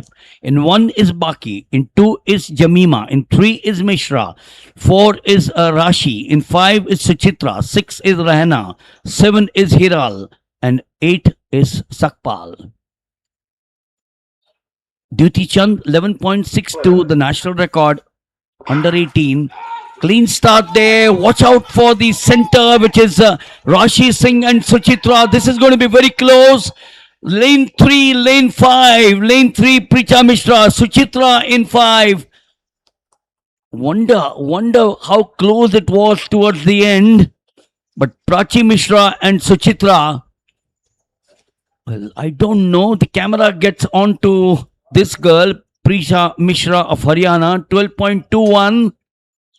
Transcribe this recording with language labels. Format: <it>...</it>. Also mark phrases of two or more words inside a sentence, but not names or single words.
<en>In 1 is Baki, in 2 is Jamima, in 3 is Mishra, 4 is Rashi, in 5 is Suchitra, 6 is Rahana, 7 is Hiral, and 8 is Sakpal. Duty Chand, 11.62, the national record, under 18. Clean start there. Watch out for the center, which is Rashi Singh and Suchitra. This is going to be very close. Lane 3, lane 5. Lane 3, Prisha Mishra. Suchitra in 5. Wonder how close it was towards the end. But Prachi Mishra and Suchitra, well, I don't know. The camera gets on to this girl, Prisha Mishra of Haryana, 12.21.</en>